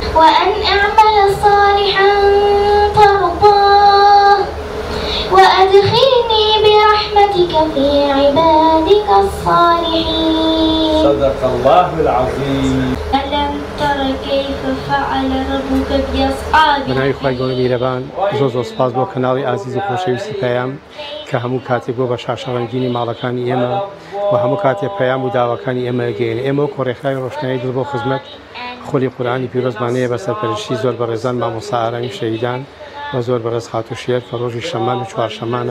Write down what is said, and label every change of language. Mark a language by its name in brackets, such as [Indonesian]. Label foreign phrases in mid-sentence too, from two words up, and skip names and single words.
[Arabic] وأن أعمل صالحا ترضاه وأدخلني برحمتك في عبادك الصالحين. صدق الله العظيم. ألم تر كيف فعل ربك بأصحاب [Central Kurdish] بناوی خوای گەورە میهرەبان زۆر سپاس بۆ کەناڵی ئازیز و خۆشەویستی پەیام کە هەموو کاتێک بۆ بە شاشەڕەنگینی ماڵەکانی ئێمە و هەموو کاتێک پەیام و داواکانی ئێمە گەیەنێ. ئێمە وەکو ڕێکخراوی ڕۆشنایی دڵ بۆ خزمەت خۆلی قورئانی پیرۆزمانەیە بە سەرپەرشتی زۆر بەڕێزان مامۆستا ئارامی شەهیدان و زۆر بەڕێز خاتوشێر کە ڕۆژی شەمان و چوارشەمانە.